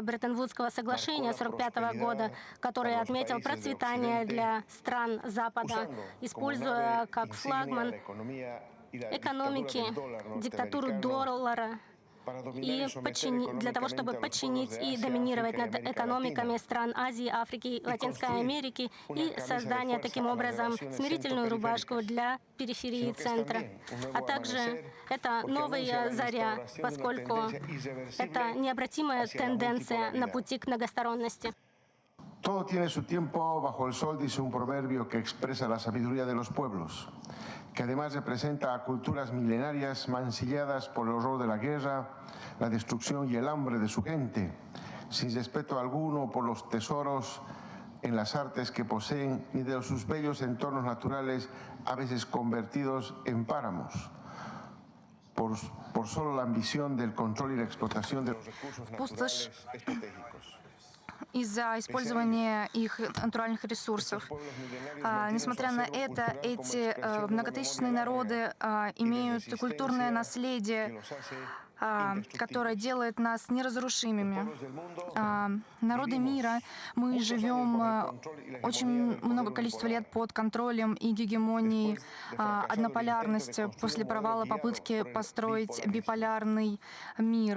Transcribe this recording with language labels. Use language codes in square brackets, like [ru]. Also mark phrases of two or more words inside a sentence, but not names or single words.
[ru] Бреттон-Вудского соглашения 1945 года, который отметил процветание для стран Запада, используя как флагман экономики диктатуру доллара, и для того, чтобы подчинить и доминировать над экономиками стран Азии, Африки, Латинской Америки и создание таким образом смирительную рубашку для периферии центра. А также это новая заря, поскольку это необратимая тенденция на пути к многосторонности. [es] Todo tiene su tiempo bajo el sol, dice un proverbio que expresa la sabiduría de los pueblos, que además representa a culturas milenarias mancilladas por el horror de la guerra, la destrucción y el hambre de su gente, sin respeto alguno por los tesoros en las artes que poseen ni de sus bellos entornos naturales, a veces convertidos en páramos, por solo la ambición del control y la explotación de los recursos naturales estratégicos. [ru] Из-за использования их натуральных ресурсов. Несмотря на это, эти многотысячные народы имеют культурное наследие, которое делает нас неразрушимыми. Народы мира, мы живем очень много количества лет под контролем и гегемонией однополярности после провала попытки построить биполярный мир.